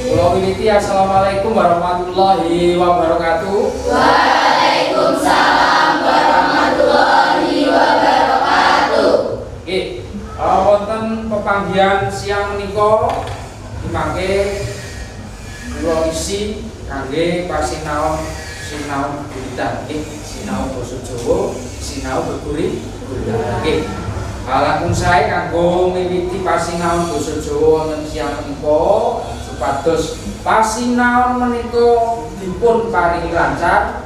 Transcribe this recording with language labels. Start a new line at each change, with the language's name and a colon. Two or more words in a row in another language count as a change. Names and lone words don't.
Arabic: Community, السلام عليكم ورحمة الله وبركاته. وعليكم السلام ورحمة الله وبركاته.
Javanese: Oke, wonten pepanggihan siang menika dimangke kula isi kangge pasinaon sinau Buditan, sinau basa Jawa, sinau Beguri. Oke. Langkung sae kanggo miwiti pasinaon basa Jawa wonten siang menika supados pasinaon menika dipun paringi lancar.